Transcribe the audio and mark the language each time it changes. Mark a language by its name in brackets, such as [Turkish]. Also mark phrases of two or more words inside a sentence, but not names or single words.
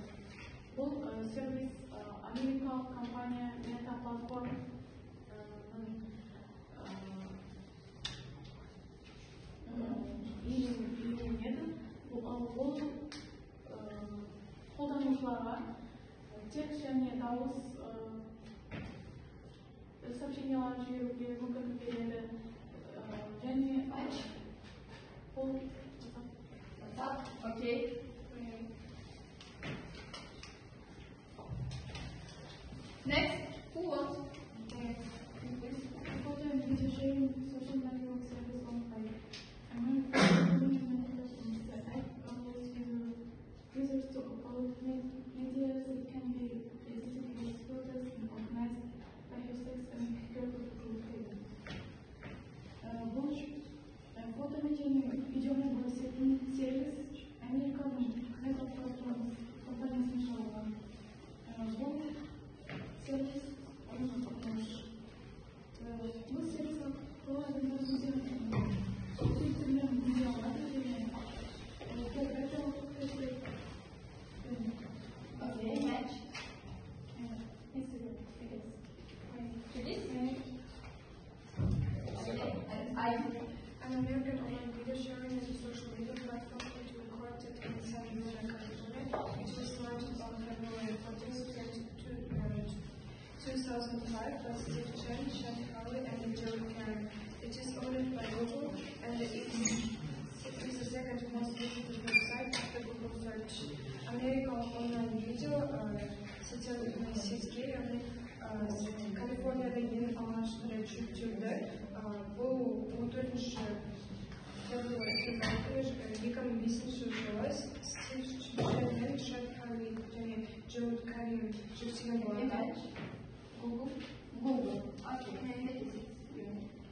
[Turkish] Bu servis Amerika kampanya [Kazakh] Meta Platform бұл қолданушыларға текст және дауыс сообщениялар жіберуге мүмкіндік береді және бұл [English] Okay. Next, who wants? Photo and video sharing social network service owned by American that allows users to upload videos that can be edited with filters and organized by hashtags and carefully created. [Kazakh] Бұл фото және видеоны бөлісетін сервис Американың Meta Platforms компаниясының шығарылған. Бұл сервис бұл сервис арқылы адамдар өздерінің видеоларын және [English] Okay, match. Instagram, I guess. To this? Okay, and I. An American online video sharing is a social media platform which was recorded in San Diego, California. It was launched on February 14, 2005 by Steve Chen, Chad Hurley, and Joe Karen. It is owned by Google, and it is the second most visited website after Google search. American online video [Kazakh] сетке, Калифорнияда ең алғашқы рет жүктелді. Бұл 14 февраль 2005 жылы Стив Чен мен Шад Харли және Джо Карин жүктеген болатын. [English] Google. Okay.